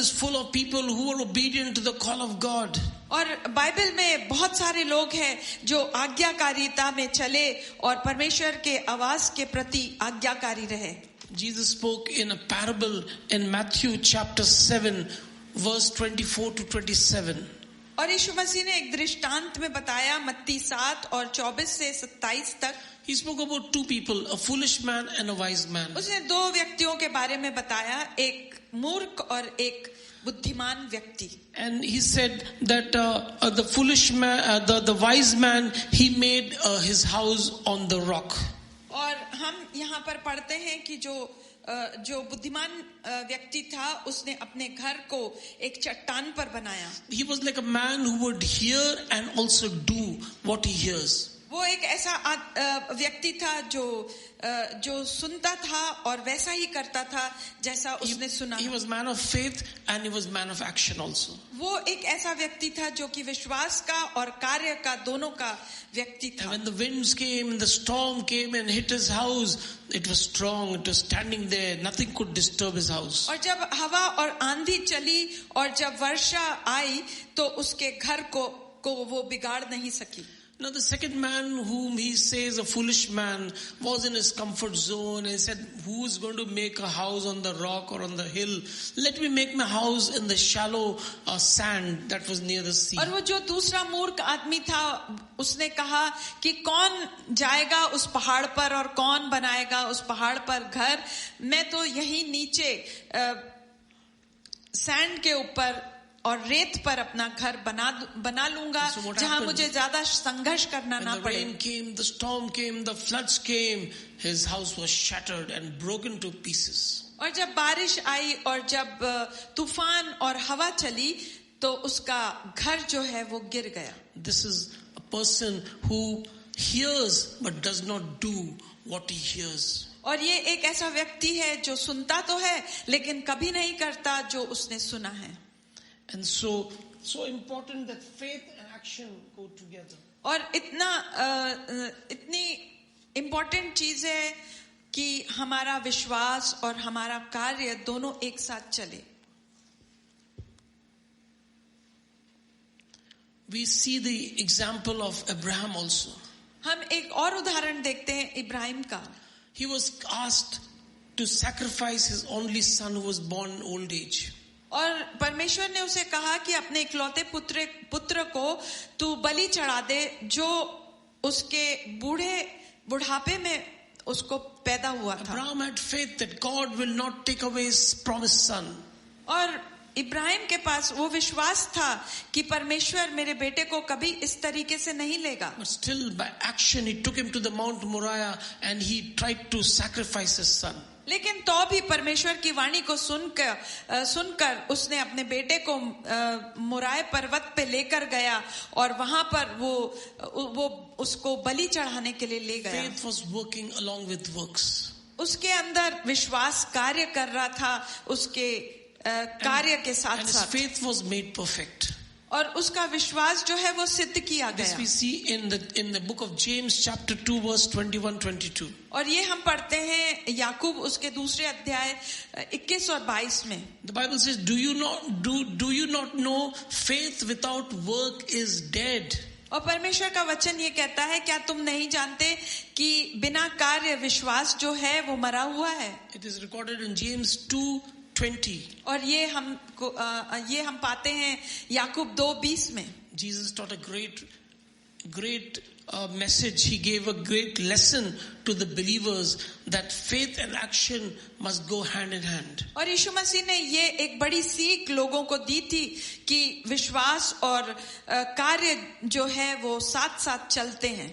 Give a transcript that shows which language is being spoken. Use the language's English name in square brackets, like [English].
[English] is full of people who are obedient to the call of God. [Hindi] और Bible में बहुत सारे लोग हैं जो आज्ञाकारिता में चले और परमेश्वर के आवाज के प्रति आज्ञाकारी रहे. [English] Jesus spoke in a parable in Matthew chapter 7 verse 24 to 27. [Hindi] और यीशु मसीह ने एक दृष्टांत में बताया मत्ती 7 और 24 से 27 तक. [English] He spoke about two people, a foolish man and a wise man. [Hindi] उसने दो व्यक्तियों के बारे में बताया, एक मूर्ख और एक बुद्धिमान व्यक्ति. [English] And he said that the foolish man, the wise man, he made his house on the rock. [Hindi] और हम यहाँ पर पढ़ते हैं कि जो जो बुद्धिमान व्यक्ति था उसने अपने घर को एक चट्टान पर बनाया. [English] He was like a man who would hear and also do what he hears. [Hindi] वो एक ऐसा व्यक्ति था जो सुनता था और वैसा ही करता था जैसा उसने सुना. [English] He was man of faith and he was man of action also. [Hindi] वो एक ऐसा व्यक्ति था जो कि विश्वास का और कार्य का दोनों का व्यक्ति था. [English] And when the winds came and the storm came and hit his house, it was strong, it was standing there, nothing could disturb his house. [Hindi] और जब हवा और आंधी चली और जब वर्षा आई तो उसके घर को वो बिगाड़ नहीं सकी. [English] Now the second man whom he says a foolish man was in his comfort zone and said, who is going to make a house on the rock or on the hill? Let me make my house in the shallow sand that was near the sea. [Hindi] और वो जो दूसरा मूर्ख आदमी था उसने कहा कि कौन जाएगा उस पहाड़ पर और कौन बनाएगा उस पहाड़ पर घर. मैं तो यही नीचे सैंड के ऊपर और रेत पर अपना घर बना लूंगा जहां मुझे ज्यादा संघर्ष करना ना पड़े. [English] When the rain came, the storm came, the floods came, his house was shattered and broken to pieces. [Hindi] और जब बारिश आई और जब तूफान और हवा चली तो उसका घर जो है वो गिर गया. [English] This is a person who hears but does not do what he hears. [Hindi] और ये एक ऐसा व्यक्ति है जो सुनता तो है लेकिन कभी नहीं करता जो उसने सुना है. [English] And so important that faith and action go together. [Hindi] और इतनी इम्पोर्टेंट चीज है कि हमारा विश्वास और हमारा कार्य दोनों एक साथ चले. [English] We see the example of Abraham also. [Hindi] हम एक और उदाहरण देखते हैं इब्राहिम का. [English] He was asked to sacrifice his only son who was born in old age. [Hindi] और परमेश्वर ने उसे कहा कि अपने इकलौते पुत्र को तू बलि चढ़ा दे जो उसके बुढ़ापे में उसको पैदा हुआ था. [English] Abraham had faith that God will not take away his promised son. [Hindi] और इब्राहिम के पास वो विश्वास था कि परमेश्वर मेरे बेटे को कभी इस तरीके से नहीं लेगा. [English] But still by action he took him to the Mount Moriah and he tried to sacrifice his son. [Hindi] लेकिन तो भी परमेश्वर की वाणी को सुनकर उसने अपने बेटे को मोराय पर्वत पे लेकर गया और वहां पर वो उसको बलि चढ़ाने के लिए ले गया. [English] Faith was working along with works. [Hindi] उसके अंदर विश्वास कार्य कर रहा था उसके कार्य के साथ [English] and his [Hindi] साथ. [English] faith was made perfect. [Hindi] और उसका विश्वास जो है वो सिद्ध किया [English] This [Hindi] गया. [English] we see in the book of James chapter 2 verse 21-22. [Hindi] और ये हम पढ़ते हैं याकूब उसके दूसरे अध्याय 21 और 22 में. [English] The Bible says, do you not know faith without work is dead? [Hindi] और परमेश्वर का वचन ये कहता है क्या तुम नहीं जानते कि बिना कार्य विश्वास जो है वो मरा हुआ है. [English] It is recorded in James 2:20. [Hindi] और ये हम पाते हैं याकूब 2:20 में. [English] Jesus taught a great message. He gave a great lesson to the believers that faith and action must go hand in hand. [Hindi] और यीशु मसीह ने ये एक बड़ी सीख लोगों को दी थी कि विश्वास और कार्य जो है वो साथ साथ चलते हैं.